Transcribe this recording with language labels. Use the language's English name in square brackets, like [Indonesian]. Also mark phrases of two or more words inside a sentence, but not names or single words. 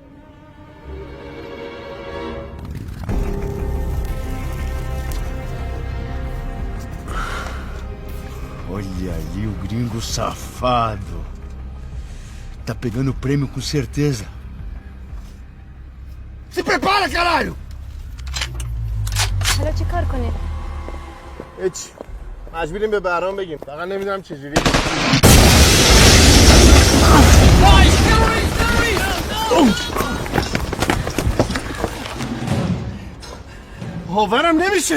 [Portuguese] Olha aí o gringo safado. Tá pegando o prêmio com certeza. Se prepara, caralho! [Persian] حالا چی کار کنیم؟ هیچ. مجبوریم به بهرام بگیم. فقط نمیدونم چجوری. باورم نمیشه.